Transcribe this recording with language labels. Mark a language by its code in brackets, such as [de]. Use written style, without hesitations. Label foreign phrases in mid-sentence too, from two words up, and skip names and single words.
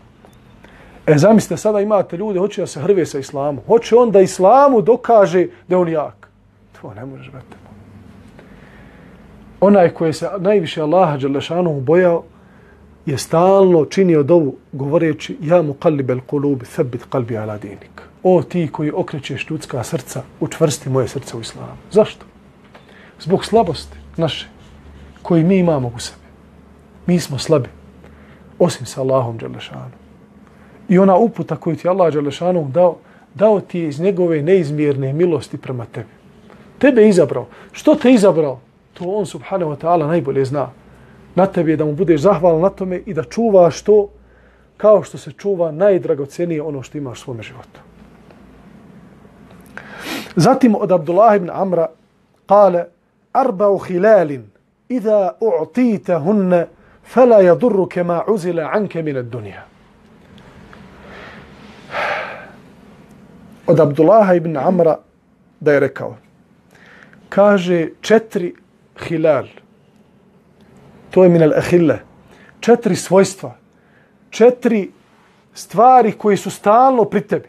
[bs] Zamislite, sada imate ljude, hoće da se hrve sa Islamom. Hoće on da Islamu dokaže da je on jak. To ne možeš, brate. Onaj koji se najviše Allaha dželešanu bojao je stalno činio dovu govoreći [ar] يا مقلب القلوب ثبت قلبي على دينك. [bs] O ti koji okrećeš ljudska srca, učvrsti moje srce u Islamu. Zašto? Zbog slabosti naše koji mi imamo u sebi. Mi smo slabi, osim sa Allahom dželešanu. I ona uputa koju ti Allah dželešanu dao ti je iz njegove neizmjerne milosti prema tebi. Tebe je izabrao. Što te je izabrao? To on [ar] سبحانه وتعالى [bs] najbolje zna. Na tebi je da mu budeš zahvalan na tome i da čuvaš to kao što se čuva najdragocenije ono što imaš u svome životu. Zatim od [ar] Abdullah ibn Amra قال أربع خلال إذا أعطيتهن فلا يضرك ما زوي عنك من الدنيا. [bs] Od Abdullaha ibn Amra da je rekao, kaže 4 hilal, to je [ar] من الأهلة, [bs] 4 svojstva, 4 stvari koje su stalno pri tebi.